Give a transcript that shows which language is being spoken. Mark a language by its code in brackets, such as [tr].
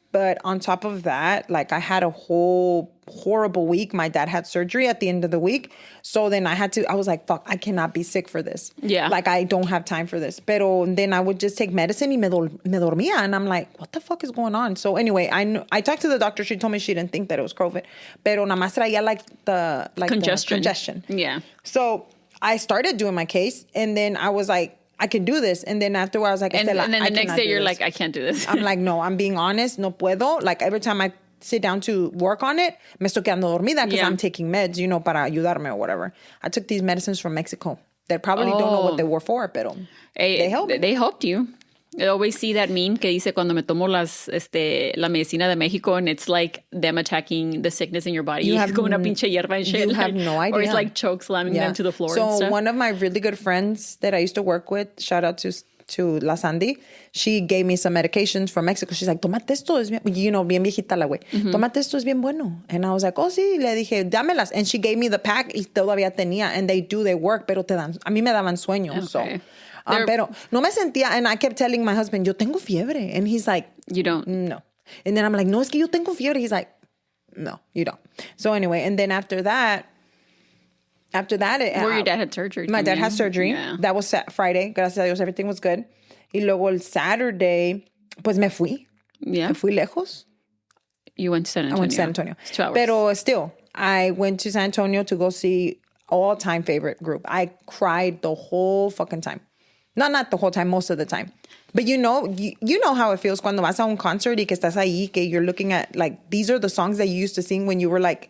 [en] But on top of that, like I had a whole horrible week. My dad had surgery at the end of the week. So then I was like, fuck, I cannot be sick for this. Yeah. Like I don't have time for this. Pero then I would just take medicine [es] y me dormía. [en] And I'm like, what the fuck is going on? So anyway, I talked to the doctor. She told me she didn't think that it was COVID. [es] Pero nada más traía [en] the congestion. Yeah. So I started doing my case. And then I was like, I can do this. And then afterwards, I was like, and then the next day, you're like, I can't do this. I'm like, no, I'm being honest. [es] No puedo. [en] Like every time I sit down to work on it, [es] me estoy quedando dormida [en] because I'm taking meds, [es] para ayudarme [en] or whatever. I took these medicines from Mexico. They probably don't know what they were for, pero they helped. They helped you. I always see that meme [es] que dice cuando me tomo la medicina de México, [en] and it's like them attacking the sickness in your body. You have [es] como una pinche hierba [en] and shit. You have no idea. Or it's like choke slamming them to the floor and So stuff. one of my really good friends that I used to work with, shout out to La Sandy, she gave me some medications from Mexico. [es] She's like, tomate esto, es bien, bien viejita la güey. Tomate esto, es bien bueno. [en] And I was like, oh, [es] sí. Le dije, dámelas. [en] And she gave me the pack [es] y todavía tenía. [en] And they work, [es] pero a mí me daban sueño. [en] Okay. So... [es] pero no me sentía, [en] and I kept telling my husband, [es] yo tengo fiebre. [en] And he's like, you don't? No. And then I'm like, no, [es] es que yo tengo fiebre. [en] He's like, no, you don't. So anyway, and then after that, where your dad had surgery. My dad had surgery. Yeah. That was Friday. [es] Gracias a Dios, [en] everything was good. [es] Y luego el [en] Saturday, [es] pues me fui. [en] Yeah. [es] Me fui lejos. [en] You went to San Antonio. I went to San Antonio. It's 2 hours. Pero still, I went to San Antonio to go see all-time favorite group. I cried the whole fucking time. Not the whole time, most of the time. But you know how it feels [es] cuando vas a un concert y que estás ahí, que [en] you're looking at, like, these are the songs that you used to sing when you were, like...